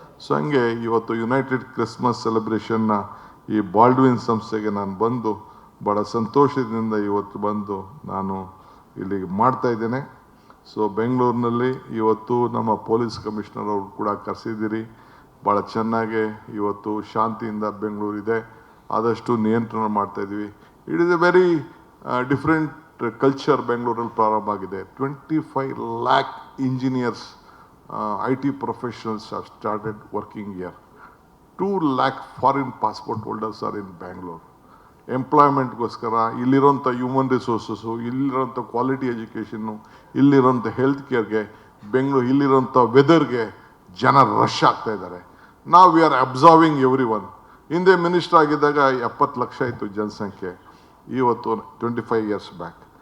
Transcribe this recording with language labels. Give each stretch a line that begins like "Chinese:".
Kannada: So ಹಂಗೆ ಇವತ್ತು United Christmas ಸೆಲೆಬ್ರೇಷನ್ನ ಈ ಬಾಲ್ಡ್ವಿನ್ ಸಂಸ್ಥೆಗೆ ನಾನು ಬಂದು ಭಾಳ ಸಂತೋಷದಿಂದ ಇವತ್ತು ಬಂದು ನಾನು ಇಲ್ಲಿ ಮಾಡ್ತಾ ಇದ್ದೇನೆ. ಸೊ ಬೆಂಗಳೂರಿನಲ್ಲಿ ಇವತ್ತು ನಮ್ಮ ಪೊಲೀಸ್ ಕಮಿಷನರ್ ಅವರು ಕೂಡ ಕರೆಸಿದ್ದೀರಿ. ಭಾಳ ಚೆನ್ನಾಗಿ ಇವತ್ತು ಶಾಂತಿಯಿಂದ ಬೆಂಗಳೂರಿದೆ, ಆದಷ್ಟು ನಿಯಂತ್ರಣ ಮಾಡ್ತಾಯಿದ್ವಿ.
English: it is a very different culture
Kannada: ಬೆಂಗಳೂರಲ್ಲಿ ಪ್ರಾರಂಭ ಆಗಿದೆ.
English: 25 lakh engineers, IT professionals have started working here. 2 lakh foreign passport holders are in Bangalore.
Kannada: ಎಂಪ್ಲಾಯ್ಮೆಂಟ್ಗೋಸ್ಕರ ಇಲ್ಲಿರೋಂಥ human resources, ಇಲ್ಲಿರೋಂಥ quality education, ಇಲ್ಲಿರೋಂಥ health ಕೇರ್ಗೆ, ಇಲ್ಲಿರೋಂಥ ವೆದರ್ಗೆ ಜನ ರಶ್ ಆಗ್ತಾ ಇದ್ದಾರೆ. ನಾವು
English: We are observing every one.
Kannada: ಹಿಂದೆ minister ಆಗಿದ್ದಾಗ 70 ಲಕ್ಷ ಇತ್ತು ಜನಸಂಖ್ಯೆ, ಇವತ್ತು 25 years ಬ್ಯಾಕ್.